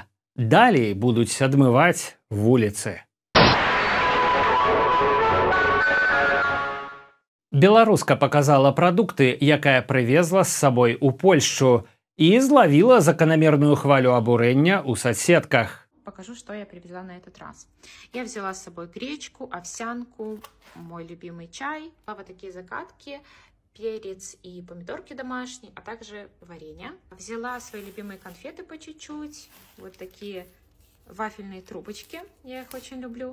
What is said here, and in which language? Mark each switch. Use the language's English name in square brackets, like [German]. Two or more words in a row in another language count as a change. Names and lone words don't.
[Belarusian] Далей будуць адмываць вуліцы. Беларуска паказала прадукты, якая прывезла з сабой у Польшчу, і злавіла заканамерную хвалю абурэння ў соцсетках. [Russian] Покажу, что я привезла на этот раз. Я взяла с собой гречку, овсянку, мой любимый чай, вот такие закатки, перец и помидорки домашние, а также варенье. Взяла свои любимые конфеты по чуть-чуть, вот такие вафельные трубочки, я их очень люблю.